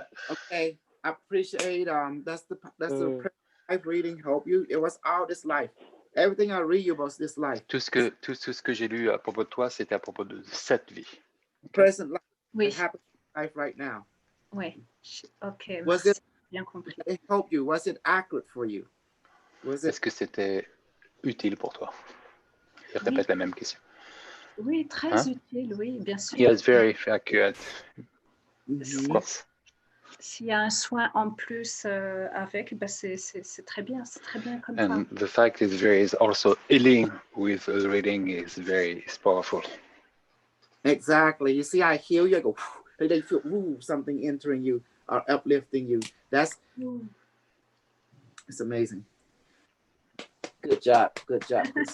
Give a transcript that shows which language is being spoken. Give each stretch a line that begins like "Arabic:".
English: Okay, I appreciate that's the life reading help you. It was all this life. Everything I read was this life.
French: Tout ce que j'ai lu à propos de toi, c'était à propos de cette vie.
English: Okay? Present life.
French: Oui.
English: It happens in life right now.
French: Oui. Ok.
English: Was it
French: bien compris?
English: It helped you? Was it accurate for you?
French: Est-ce que c'était utile pour toi? Je répète la même question. Oui, très utile, oui, bien sûr.
English: Yes, very accurate. Mm-hmm. Of course.
French: S'il y a un soin en plus avec, ben c'est très bien comme ça.
English: And the fact is there is also healing with reading is powerful. Exactly. You see, I heal you. I go, and they feel something entering you or uplifting you. That's it's amazing. Good job. Good job.